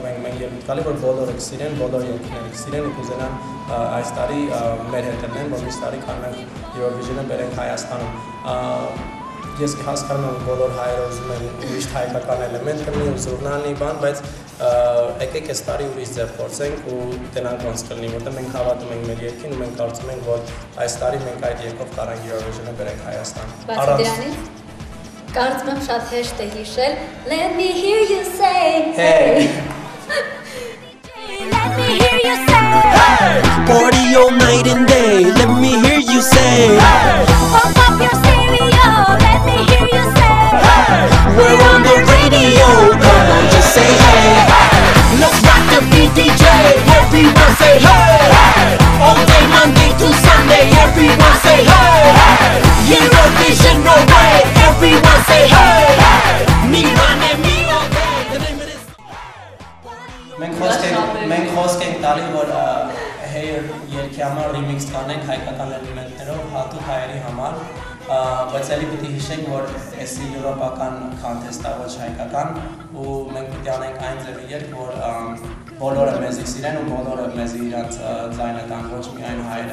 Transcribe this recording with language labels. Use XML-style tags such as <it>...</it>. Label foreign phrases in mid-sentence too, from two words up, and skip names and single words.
<hy>ենք մենք ելույթ գալի, որ բոլորը կսիրեն, բոլոր երկրները կսիրեն ու կուզենան այս տարի մեր հետ լինեն, որ մյուս տարի կանենք Eurovision-ը բերենք Հայաստանում։ Ես հասկանում եմ բոլոր հայերը ուզում են միշտ հայկական էլեմենտ կլինի ու զուռնալի բան, բայց եկեք այս տարի ուրիշ ձև փորձենք ու դրանք ոնց կլինի, որտեղ մենք հավատում ենք մեր երկրին ու մենք կարծում ենք, որ այս տարի մենք այդ երկով կարանք Eurovision-ը բերենք Հայաստան։ Բացի դրանից կարծում եմ շատ հեշտ է հիշել</hy> <en>Let me hear you say hey Let me hear you say hey Party all night and day Let me hear you say hey Pump up your stereo Let me hear you say hey We're on the radio Come on just say hey Let's rock the beat DJ Everyone say hey All day Monday to Sunday Everyone say hey Eurovision no way Everyone say hey Me run and me all day The name of this</en> <hy>Մենք խոսք ենք տալի, որ հայեր երկի համար remix կանենք հայկական էլեմենտներով, հատուկ հայերի համար, բայց էլի պիտի հիշենք, որ էսի եվրոպական contest-ա ոչ հայկական ու մենք պիտի անենք այն ձևի երգ, որ բոլորը մեզի սիրեն ու բոլորը մեզի իրանց ձայնը տան, ոչ միայն հայերը։</hy>